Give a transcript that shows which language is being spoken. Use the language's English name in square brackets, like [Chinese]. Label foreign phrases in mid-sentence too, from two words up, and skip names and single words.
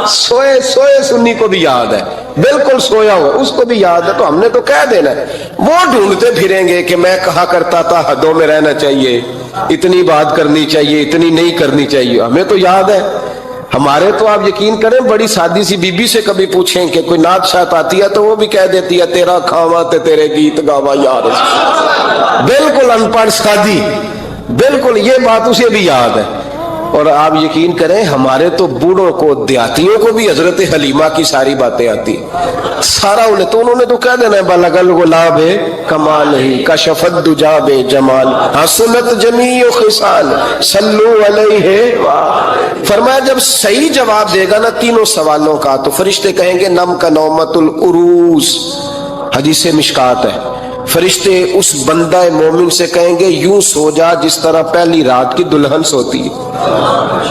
[Urdu] سوئے سنی کو بھی یاد ہے، بالکل سویا ہوا اس کو بھی یاد ہے، تو ہم نے تو کہہ دینا ہے۔ وہ ڈھونڈتے پھریں گے کہ میں کہا کرتا تھا حدوں میں رہنا چاہیے، اتنی بات کرنی چاہیے، اتنی نہیں کرنی چاہیے، ہمیں تو یاد ہے۔ ہمارے تو آپ یقین کریں، بڑی سادی سی بی بی سے کبھی پوچھیں کہ کوئی نعت شاعت آتی ہے تو وہ بھی کہہ دیتی ہے [Punjabi] تیرا کھاواں تے تیرے گیت گاواں یار، [Urdu] بالکل ان پڑھ سادی، بالکل یہ بات اسے بھی یاد ہے۔ اور آپ یقین کریں، ہمارے تو بوڑھوں کو، دیہاتیوں کو بھی حضرت حلیمہ کی ساری باتیں آتی، سارا انہوں نے تو کہہ دینا ہے [Arabic] بلغ العلا بکمالہ، کشف الدجی بجمال، حسنت جمیع خصال، صلو علیہ۔ [Urdu] فرمایا جب صحیح جواب دے گا نا تینوں سوالوں کا تو فرشتے کہیں گے [Arabic] نم کا نومت العروس، [Urdu] حدیث مشکات ہے، فرشتے اس بندہ مومن سے کہیں گے یوں سو جا جس طرح پہلی رات کی دلہن سوتی ہے۔